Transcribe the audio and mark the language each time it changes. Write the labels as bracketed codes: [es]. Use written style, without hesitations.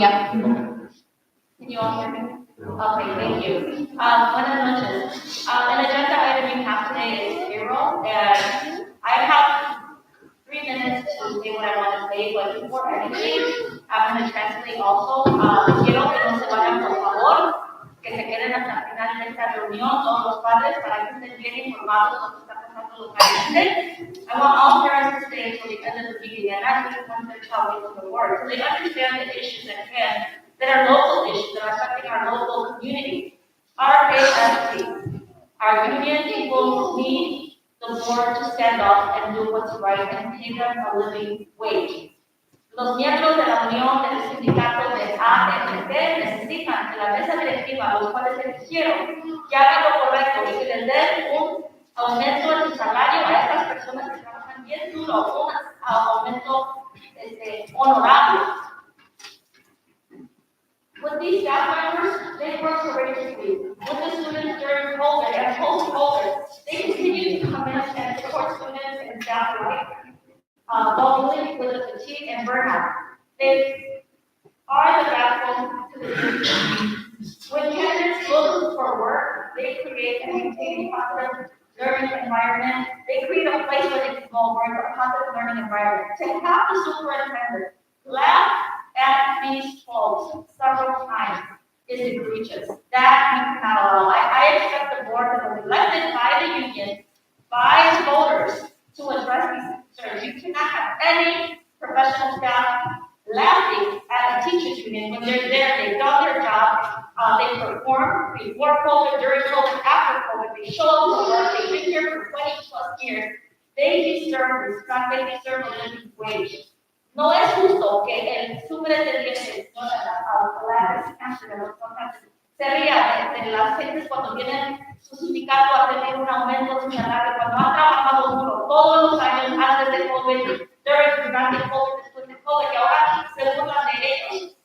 [en] Yep. Can you all hear me? Okay, thank you. Buenas noches. An agenda item we have today is payroll, and I have 3 minutes to say what I want to say, but before anything, I'm going to translate also. [es] Quiero que no se vayan, por favor, que se queden hasta el final de esta reunión, todos los padres, para que estén bien informados de lo que está pasando Capital Local. [en] I want all parents to stay until the end of the meeting and not just when their child goes to work, so they understand the issues at hand that are local issues that are affecting our local community. Our AFC, our union people need the board to stand up and do what's right and pay them a living wage. [es] Los miembros de la unión del sindicato de AFT necesitan que la mesa directiva, los cuales eligieron, que hagan lo correcto y que les den un aumento en su salario a estas personas que trabajan bien duro, un aumento honorable. [en] With these staff members, they work courageously. With the students during COVID and post-COVID, they continue to come in and support students and staff alike, locally with the fatigue and burnout. They are the backbone to the system. When candidates look for work, they create and maintain a positive learning environment. They create a place where they can go work, a positive learning environment. To have the superintendent laugh at these folks several times is egregious. That we cannot allow. I expect the board that was elected by the union, by the voters, to address these concerns. You cannot have any professional staff laughing at the teachers union when they're there, they've done their job, they perform before COVID, during COVID, after COVID, they show up to work, they've been here for 20 plus years. They deserve respect, they deserve a living wage. [es] No es justo que el superintendente se ría de las gentes cuando vienen su sindicato a tener un aumento de su salario, cuando han trabajado duro todos los años antes de COVID, durante COVID, después de COVID, y ahora se burlan de ellos.